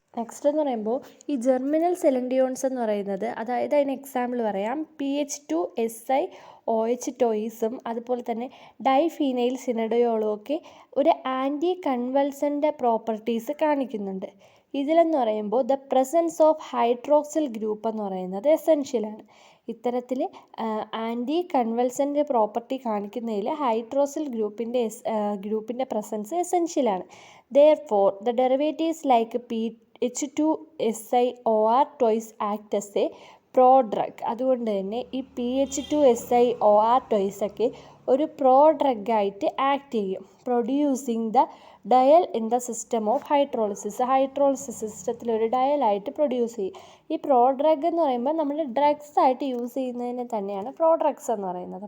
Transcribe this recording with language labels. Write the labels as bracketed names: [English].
[Malayalam] Next എന്ന് പറയുമ്പോൾ ഈ ജെർമിനൽ സെലൻഡിയോൺസ് എന്ന് പറയുന്നത്, അതായത് അതിന് എക്സാമ്പിൾ പറയാം, PH2SiOH ടോയിസും അതുപോലെ തന്നെ ഡൈഫീനൈൽ സിനഡയോളും ഒക്കെ ഒരു ആൻറ്റി കൺവൾസൻ്റ് പ്രോപ്പർട്ടീസ് കാണിക്കുന്നുണ്ട്. ഇതിലെന്ന് പറയുമ്പോൾ [English] the presence of [Malayalam] hydroxyl group എന്ന് പറയുന്നത് എസെൻഷ്യലാണ്. ഇത്തരത്തിൽ ആൻറ്റി കൺവൾസൻ്റ് പ്രോപ്പർട്ടി കാണിക്കുന്നതിൽ ഹൈഡ്രോക്സിൽ ഗ്രൂപ്പിൻ്റെ presence എസെൻഷ്യലാണ്. [English] Therefore, the derivatives like H2SiOR twice act as a prodrug. [Malayalam] അതുകൊണ്ട് തന്നെ ഈ PH2SiOR twice ഒക്കെ ഒരു പ്രോഡ്രഗായിട്ട് ആക്ട് ചെയ്യും, [English] producing the diol in the system of hydrolysis [Malayalam] സിസ്റ്റത്തിൽ ഒരു ഡയലായിട്ട് പ്രൊഡ്യൂസ് ചെയ്യും. ഈ പ്രോഡ്രഗ് എന്ന് പറയുമ്പോൾ നമ്മൾ ഡ്രഗ്സ് ആയിട്ട് യൂസ് ചെയ്യുന്നതിന് തന്നെയാണ് പ്രോഡ്രഗ്സ് എന്ന് പറയുന്നത്.